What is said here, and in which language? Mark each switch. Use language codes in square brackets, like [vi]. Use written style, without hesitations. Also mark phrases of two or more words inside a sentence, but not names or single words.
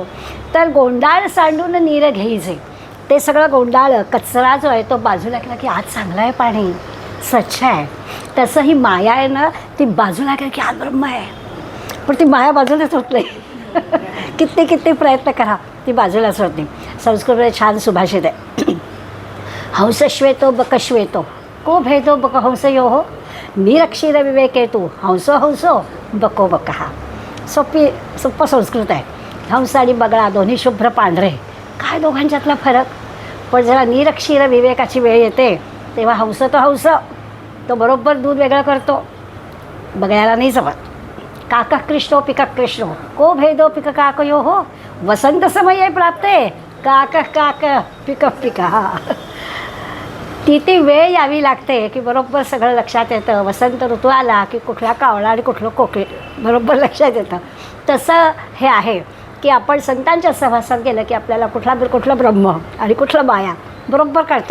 [mr] तर गोंडाळ सांडून नीर घेईजे, ते सगळं गोंडाळ कचरा जो आहे तो बाजूला केला की आज चांगलं आहे पाणी, स्वच्छ आहे. तसं ही माया आहे ना, ती बाजूला केली की आज ब्रह्म आहे, पण ती माया बाजूलाच होत नाही. किती प्रयत्न करा ती बाजूलाच होत नाही. संस्कृतमध्ये छान सुभाषित आहे, [sa] हंसश्वेतो बकश्वेतो को भेदो बक हंसयोः निरक्षीर विवेके तू हंसो हंसो बको बकहा. [mr] सोपं संस्कृत आहे हंस आणि बगळा दोन्ही शुभ्र पांढरे, काय दोघांच्यातला फरक. पण जेव्हा निरक्षीर विवेकाची वेळ येते तेव्हा हंस तो हंस, तो बरोबर दूध वेगळं करतो, बगळ्याला नाही जमत. [sa] काक कृष्णो पिक कृष्णो को भेदो पिक काकयो हो, वसंत समये प्राप्ते काक काक पिक पिका. [mr] ती वेळ यावी लागते की बरोबर सगळं लक्षात येतं. वसंत ऋतू आला की कुठला कावळा आणि कुठलं कोकिळ बरोबर लक्षात येतं. तसं हे आहे की आपण संतांच्या सहवासात गेलं की आपल्याला कुठलं ब्रह्म आणि कुठलं माया बरोबर कळतं.